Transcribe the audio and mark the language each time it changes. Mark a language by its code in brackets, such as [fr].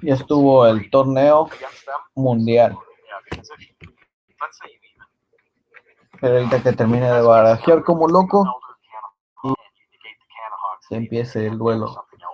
[es] Ya estuvo el torneo mundial. [en] Yeah, because if you, let's say you even. [es] Pero ahorita que termine de barajear como loco y que empiece el duelo.